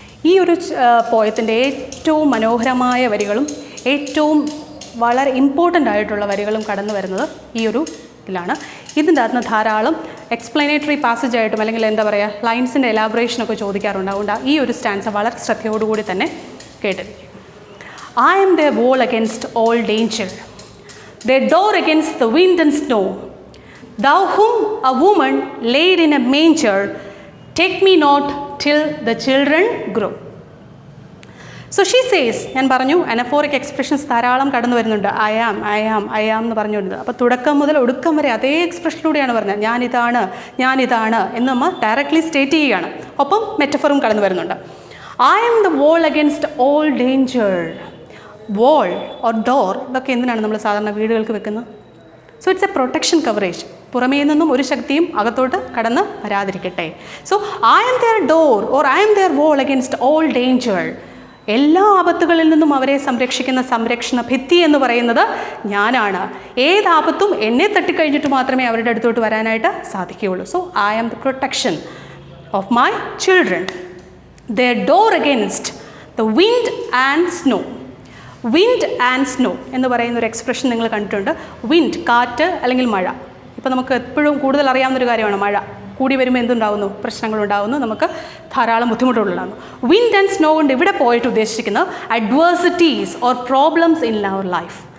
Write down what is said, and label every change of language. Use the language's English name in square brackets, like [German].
[Malayalam] ഈ ഒരു പോയത്തിൻ്റെ ഏറ്റവും മനോഹരമായ വരികളും ഏറ്റവും വളരെ ഇമ്പോർട്ടൻ്റ് ആയിട്ടുള്ള വരികളും കടന്നു വരുന്നത് ഈ ഒരു ഇതിലാണ്. ഇതിൻ്റെ അകത്ത് ധാരാളം എക്സ്പ്ലനേറ്ററി പാസേജ് ആയിട്ടും അല്ലെങ്കിൽ എന്താ പറയുക ലൈൻസിൻ്റെ എലാബറേഷനൊക്കെ ചോദിക്കാറുണ്ട്. അതുകൊണ്ട് ഈ ഒരു സ്റ്റാൻസ വളരെ ശ്രദ്ധയോടുകൂടി തന്നെ കേട്ടിരിക്കും. [English] I am their wall against all danger, their door against the wind and snow. Thou whom a woman laid in a manger, take me not till the children grow. So she says, [Malayalam] ഞാൻ പറഞ്ഞു അനഫോറിക് expressions ധാരാളം കടന്നു വരുന്നുണ്ട്. [English] I am [Malayalam] എന്ന് പറഞ്ഞുകൊണ്ടത്. അപ്പോൾ തുടക്കം മുതൽ ഒടുക്കം വരെ അതേ എക്സ്പ്രഷനിലൂടെയാണ് പറഞ്ഞത്. ഞാനിതാണ് എന്ന് നമ്മൾ ഡയറക്റ്റ്ലി സ്റ്റേറ്റ് ചെയ്യുകയാണ്. ഒപ്പം മെറ്റഫറും കടന്നു വരുന്നുണ്ട്. [English] I am the wall against all danger. Wall or door [Malayalam] ഇതൊക്കെ എന്തിനാണ് നമ്മൾ സാധാരണ വീടുകൾക്ക് വെക്കുന്നത്? [English] So it's a protection coverage. [Malayalam] പുറമേ നിന്നും ഒരു ശക്തിയും അകത്തോട്ട് കടന്ന് വരാതിരിക്കട്ടെ. [English] So I am their door or I am their wall against all danger. [Malayalam] എല്ലാ ആപത്തുകളിൽ നിന്നും അവരെ സംരക്ഷിക്കുന്ന സംരക്ഷണ ഭിത്തി എന്ന് പറയുന്നത് ഞാനാണ്. ഏതാപത്തും എന്നെ തട്ടിക്കഴിഞ്ഞിട്ട് മാത്രമേ അവരുടെ അടുത്തോട്ട് വരാനായിട്ട് സാധിക്കുകയുള്ളൂ. [English] So I am the protection of my children. Their door against the wind and snow. Wind and snow [Malayalam] എന്ന് പറയുന്ന ഒരു എക്സ്പ്രഷൻ നിങ്ങൾ കണ്ടിട്ടുണ്ട്. വിൻഡ് കാറ്റ് അല്ലെങ്കിൽ മഴ. ഇപ്പോൾ നമുക്ക് എപ്പോഴും കൂടുതൽ അറിയാവുന്നൊരു കാര്യമാണ് മഴ. കൂടി വരുമ്പോൾ എന്തുണ്ടാകുന്നു? പ്രശ്നങ്ങളുണ്ടാകുന്നു, നമുക്ക് ധാരാളം ബുദ്ധിമുട്ടുകളുണ്ടാകുന്നു. [English] wind and snow [Malayalam] കൊണ്ട് ഇവിടെ പോയിട്ട് ഉദ്ദേശിക്കുന്നത് [English] Adversities or problems in our life.